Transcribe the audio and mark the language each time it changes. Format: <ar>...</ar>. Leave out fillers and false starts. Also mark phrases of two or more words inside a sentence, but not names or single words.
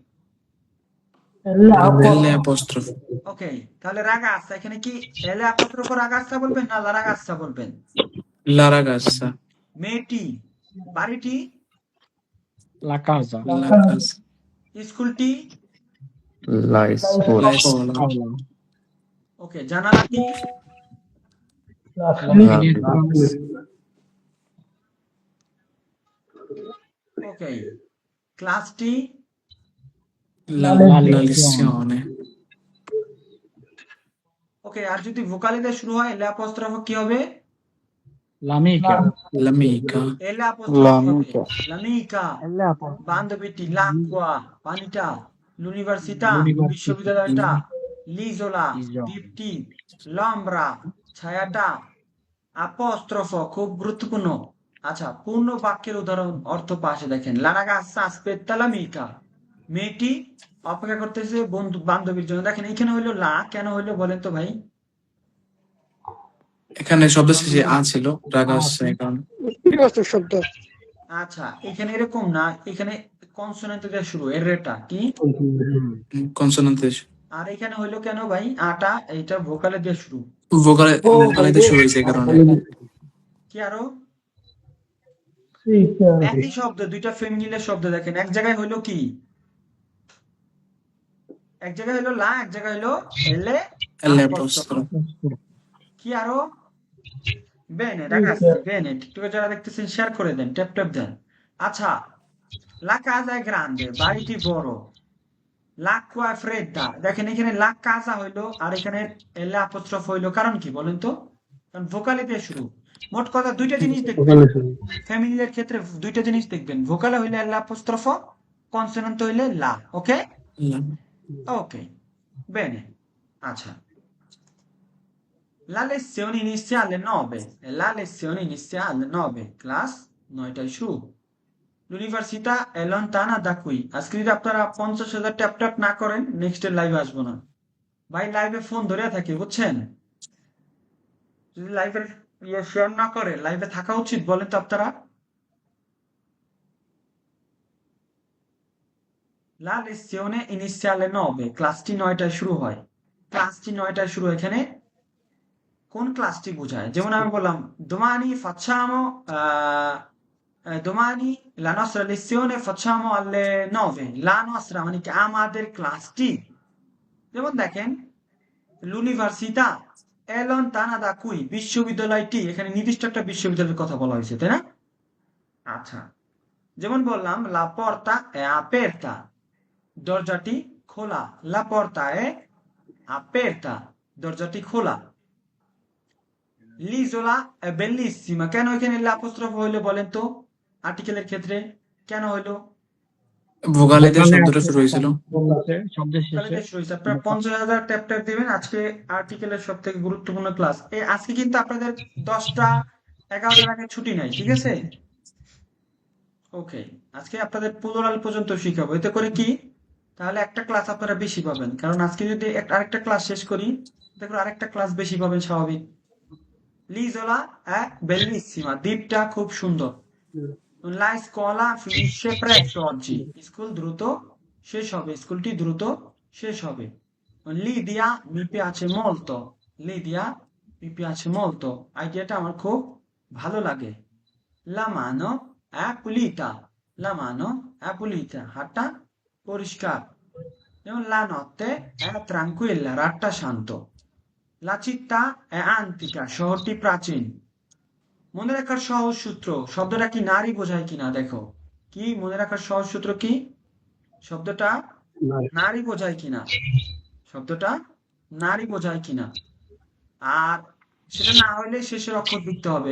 <bn>এল অ্যাপোস্ট্রফ। ওকে, তাহলে রাগাচ্ছা, এখানে কি এলে আপোস্ট্রফ রাগাচ্ছা বলবেন না</bn> <it>la ragazza</it> <bn>বলবেন?</bn> <it>la ragazza.</it> <bn>মেয়েটি, বাড়িটি,</bn> <it>La casa, la casa.</it> <bn>স্কুলটি,</bn> <it>la scuola. লা la স্কুলা। scuola,</it> <bn>ওকে, জানালাটি,</bn> <it>la লা finestra,</it> <bn>ওকে, ক্লাসটি,</bn> <it>লা la লা lezione, lezione।</it> <bn>ওকে। আর যদি ভোকালে দিয়ে শুরু হয় এলে আপোস্ট্রফ কি হবে?</bn> <it>l'amica, l'amica।</it> <bn>এলে আপোস্ট্রফ হবে</bn> <it>লামিকা</it> <bn>লামিকা, বান্ধবীটি, লাকুয়া পানিটা,</bn> <it>l'università l'università,</it> <bn>বিশ্ববিদ্যালয়টা, l'isola</bn> <it>isola,</it> <bn>দ্বীপটি, l'ombra ছায়াটা, আপোস্ট্রফ খুব গুরুত্বপূর্ণ। আচ্ছা, পূর্ণ বাক্যের উদাহরণ অর্থ পাশে দেখেন।</bn> <it>লা ragazza aspetta l'amica,</it> <bn>মেয়েটি অপেক্ষা করতেছে বন্ধু বান্ধবীর জন্য। দেখেন এখানে হইলো লা, কেন হইলো বলেন তো ভাই? এখানে শব্দ শেষে আ ছিল, রাগাসা এই কারণে। স্ত্রীবাচক শব্দ। আচ্ছা, এখানে এরকম না, এখানে কনসোনেন্ট দিয়ে শুরু, এর রেটা কি? কনসোনেন্ট। আর এখানে হইলো কেন ভাই? আটা এইটা ভোকালে দিয়ে শুরু। ভোকালে, ভোকালে দিয়ে শুরু হয়েছে এই কারণে। কি আরো?</bn> <it>sì, chiaro.</it> <bn>একই শব্দ, দুইটা ফেমিনিলের শব্দ দেখেন, এক জায়গায় হইলো কি? এক জায়গায় হইলো লা, এক জায়গায় হইলো এলে এল আপোস্ট্রফ। অ্যাপোস্ট্রফ। কি আরো? বেনে,</bn> <it>Sì, রাগাচ্ছি, chiaro. বেনে।</it> <bn>টিকটকে যারা দেখতেছেন শেয়ার করে দেন, ট্যাপ ট্যাপ দেন। আচ্ছা,</bn> <it>la casa grande,</it> <bn>বাড়িটি বড়।</bn> <it>l'acqua è fredda,</it> <bn>দেখেন এখানে</bn> <it>la casa</it> <bn>হইলো আর এখানে এলে আপোস্ট্রফ হইলো, কারণ কি বলেন তো? কারণ ভোকালে দিয়ে শুরু। মোট কথা দুইটা জিনিস দেখবেন ফ্যামিলির ক্ষেত্রে, দুইটা জিনিস দেখবেন, ভোকালে হইলে এলে আপোস্ট্রফ, কনসোনেন্ট হইলে লা। ওকে ওকে, বেনে। আচ্ছা,</bn> <it>la lezione inizia alle 9, la lezione inizia alle 9,</it> <bn>class 9টায় শুরু।</bn> <it>ইউনিভার্সিটা è lontana da qui।</it> <bn>আজকে যদি আপনারা 50,000 ট্যাপ ট্যাপ না করেন, নেক্সট এর লাইভে আসবো না ভাই। লাইভে ফোন ধরে থাকে বুঝছেন? যদি লাইভের শেয়ার না করে, লাইভে থাকা উচিত বলেন তো আপনারা?</bn> <it>La lezione inizia alle 9,</it> <bn>ক্লাসটি 9টায় শুরু হয়। ক্লাসটি 9টায় শুরু, এখানে কোন ক্লাসটি বোঝায়? যেমন আমি বললাম</bn> <it>domani facciamo domani la nostra lezione facciamo alle 9, la nostra</it> <bn>মানে কি আমাদের ক্লাসটি। যেমন দেখেন</bn> <it>l'università è lontana da qui,</it> <bn>বিশ্ববিদ্যালয়টি, এখানে নির্দিষ্ট একটা বিশ্ববিদ্যালয়ের কথা বলা হয়েছে, তাই না? আচ্ছা, যেমন বললাম</bn> <it>la porta è aperta,</it> <bn>দরজাটি খোলা।</bn> <it>la porta è aperta,</it> <bn>দরজাটি খোলা।</bn> <it>l'isola è bellissima,</it> <bn>কেন এখানে l'apostrophe হইলো বলেন তো? আর্টিকেলের ক্ষেত্রে কেন হইলো? ভোগালিতে ভোকালে শব্দটা আছে, শুরু হয়েছিল। ভোকালে শব্দের শেষে তাহলে শুরু হয়েছে। আপনারা 50,000 ট্যাপ ট্যাপ দিবেন। আজকে আর্টিকেলের সব থেকে গুরুত্বপূর্ণ ক্লাস। আজকে কিন্তু আপনাদের 10টা 11টার আগে ছুটি নাই, ঠিক আছে? ওকে, আজকে আপনাদের প্লুরাল পর্যন্ত শিখাবো। এতে করে কি, তাহলে একটা ক্লাস আপনারা বেশি পাবেন। কারণ আজকে যদি আরেকটা ক্লাস শেষ করি, দেখুন আরেকটা ক্লাস বেশি পাবেন স্বাভাবিক।</bn> <it>L'isola è bellissima,</it> <bn>দ্বীপটা খুব সুন্দর।</bn> <it>La scuola finisce presto oggi,</it> <bn>স্কুল দ্রুত শেষ হবে, স্কুলটি দ্রুত শেষ হবে।</bn> <it>Lidia mi piace molto, Lidia mi piace molto,</it> <bn>আইডিয়াটা আমার খুব ভালো লাগে।</bn> <it>La mano è pulita, la mano è pulita,</it> <bn>হাতটা পরিষ্কার। যেমন</bn> <it>la notte è tranquilla,</it> <bn>রাতটা শান্ত।</bn> <it>La città è antica,</it> <bn>শহরটি প্রাচীন। মনে রাখার সহজ সূত্র, শব্দটা কি নারী বোঝায় কিনা দেখো। কি মনে রাখার সহজ সূত্র কি? শব্দটা নারী বোঝায় কিনা, শব্দটা নারী বোঝায় কিনা। আর সেটা না হলে শেষের অক্ষর লিখতে হবে।</bn>